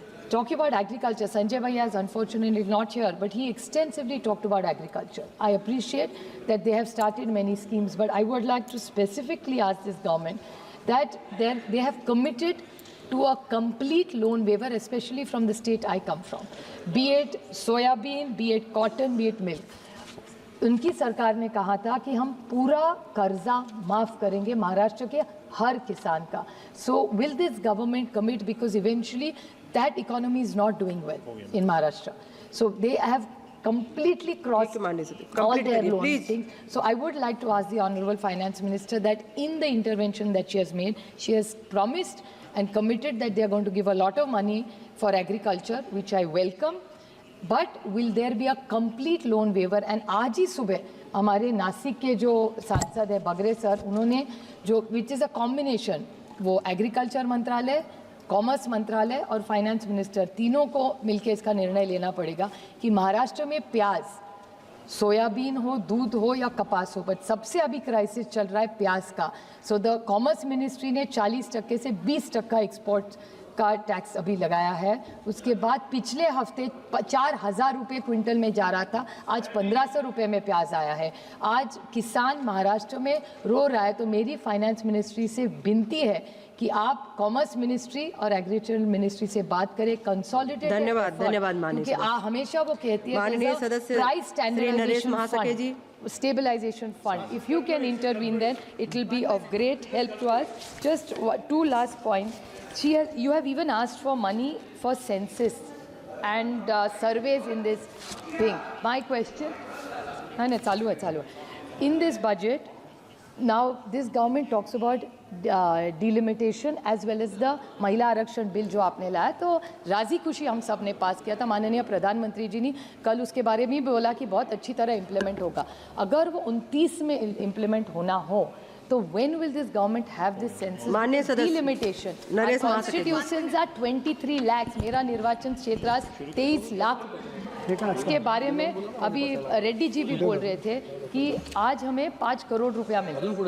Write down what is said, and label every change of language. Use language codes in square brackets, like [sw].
[en] Talking about agriculture, Sanjay Bhaiya is unfortunately not here, but he extensively talked about agriculture. I appreciate that they have started many schemes, but I would like to specifically ask this government that they have committed to a complete loan waiver, especially from the state I come from, be it soybean, be it cotton, be it milk. [hi] उनकी सरकार ने कहा था कि हम पूरा कर्जा माफ करेंगे महाराष्ट्र के हर किसान का. [en] So will this government commit, because eventually that economy is not doing well in Maharashtra. So they have completely crossed all their loan things. So I would like to ask the Honorable Finance Minister that in the intervention that she has made, she has promised and committed that they are going to give a lot of money for agriculture, which I welcome. But will there be a complete loan waiver? [hi] And आज ही सुबह हमारे नासिक के जो सांसद है बगरे sir, उन्होंने जो [en] which is a combination, [hi] वो एग्रीकल्चर मंत्रालय कॉमर्स मंत्रालय और फाइनेंस मिनिस्टर तीनों को मिलकर इसका निर्णय लेना पड़ेगा कि महाराष्ट्र में प्याज, सोयाबीन हो, दूध हो या कपास हो, बट सबसे अभी क्राइसिस चल रहा है प्याज का। सो द कॉमर्स मिनिस्ट्री ने 40% से 20% एक्सपोर्ट का टैक्स अभी लगाया है। उसके बाद पिछले हफ्ते 4,000 रुपये क्विंटल में जा रहा था, आज 1,500 रुपये में प्याज आया है। आज किसान महाराष्ट्र में रो रहा है। तो मेरी फाइनेंस मिनिस्ट्री से विनती है कि आप कॉमर्स मिनिस्ट्री और एग्रीकल्चर मिनिस्ट्री से बात करें, कंसोलिडेटेड। धन्यवाद माननीय क्योंकि हमेशा वो कहती है माननीय सदस्य [en] प्राइस [hi] Shri [en] standardization [hi] Naresh महासके ji, [en] stabilization fund. If you can intervene, then it will be of great help to us. Just two last points. You have even asked for money for census and surveys in this thing. My question, [hi] chalu hai. [en] In this budget, now this government talks about delimitation as well as the [hi] महिला आरक्षण bill जो आपने लाया, तो राजी खुशी हम सब ने पास किया था। माननीय प्रधानमंत्री जी ने कल उसके बारे में भी बोला कि बहुत अच्छी तरह इम्प्लीमेंट होगा। अगर वो 29 में इम्प्लीमेंट होना हो तो [en] when will this government have this census [hi] माननीय सदस्य [en] delimitation? [hi] Naresh महासके [en] Constitutions are 23 lakhs, [hi] मेरा निर्वाचन क्षेत्र 23 लाख। इसके बारे में अभी रेड्डी जी भी बोल रहे थे कि आज हमें 5 करोड़ रुपया मिला।